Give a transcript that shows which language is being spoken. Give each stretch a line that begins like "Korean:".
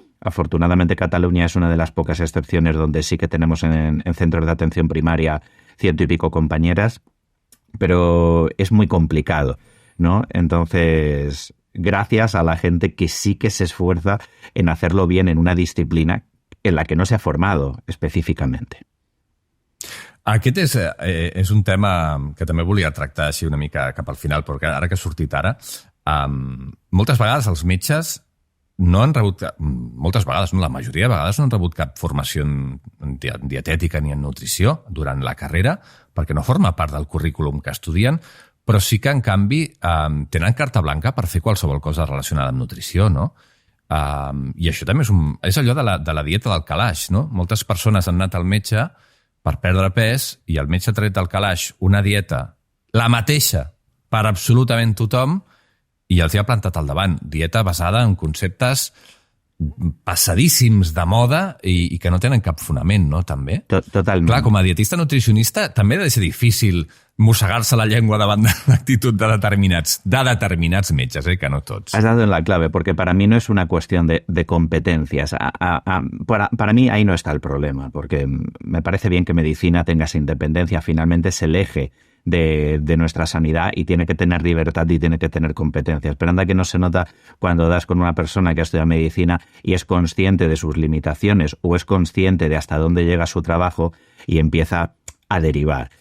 Spanish: Afortunadamente, Cataluña es una de las pocas excepciones donde sí que tenemos en centros de atención primaria 100 y pico compañeras, pero es muy complicado, ¿no? Entonces, gracias a la gente que sí que se esfuerza en hacerlo bien en una disciplina en la que no se ha formado específicamente.
Catalan: Aquest és un tema que també volia tractar així una mica cap al final, perquè ara que ha sortit ara, moltes vegades els metges no han rebut, moltes vegades, no, la majoria de vegades no han rebut cap formació en dietètica ni en nutrició durant la carrera, perquè no forma part del currículum que estudien, però sí que, en canvi, tenen carta blanca per fer qualsevol cosa relacionada amb nutrició, no? I això també és allò de la dieta del calaix, no? Moltes persones han anat al metge per perdre pes i el metge ha tret del calaix una dieta, la mateixa per absolutament tothom, i els hi ha plantat al davant. Dieta basada en conceptes passadíssims de moda i que no tenen cap fonament, no? També. Totalment. Clar, com a dietista nutricionista també ha de ser difícil mossegar-se la llengua davant de l'actitud de determinats metges, que no tots.
Spanish: Has dado en la clave, porque para mí no es una cuestión de competencias. Para mí ahí no está el problema, porque me parece bien que medicina tenga esa independencia. Finalmente es el eje de nuestra sanidad y tiene que tener libertad y tiene que tener competencias. Pero anda que no se nota cuando das con una persona que ha estudiado medicina y es consciente de sus limitaciones o es consciente de hasta dónde llega su trabajo y empieza a derivar.